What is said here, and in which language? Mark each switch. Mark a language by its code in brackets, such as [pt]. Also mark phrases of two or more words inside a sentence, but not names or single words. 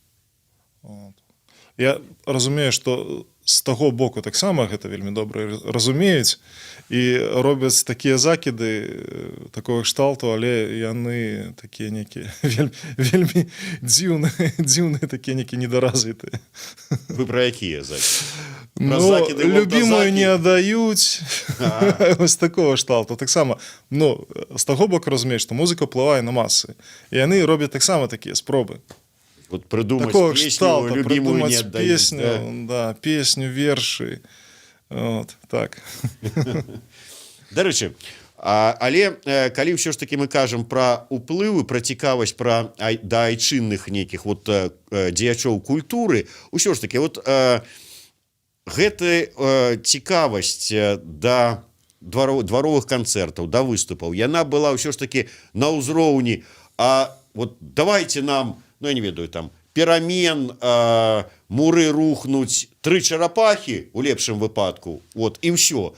[be] Я разумею, што з таго боку таксама гэта вельмі добра разумеюць і робяць такія закіды такога кшталту, але яны такія нейкія вельмі дзіўныя такія нейкія недаразвітыя. Вы пра якія закіды? Любімую не аддаюць. Вось такого кшталту. Таксама, з таго боку разумеюць, што музыка ўплывае на масы. І яны робяць таксама такія спробы. [ru] Вот придумать песню, любимую не отдают. Песню, [be] вершы. Вот, так. Дарэчы, але калі ўсё ж таки мы кажам пра ўплывы, пра цікавасць да айчынных нейкіх вот дзеячоў культуры, ўсё ж таки вот гэта цікавасць да дваровых канцэртаў, да выступаў, яна была ўсё ж таки на ўзроўні, а [ru] вот давайте нам, [be] я не ведаю, там, перамен, муры рухнуць, 3 чарапахі, у лепшым выпадку, вот, і ўсё.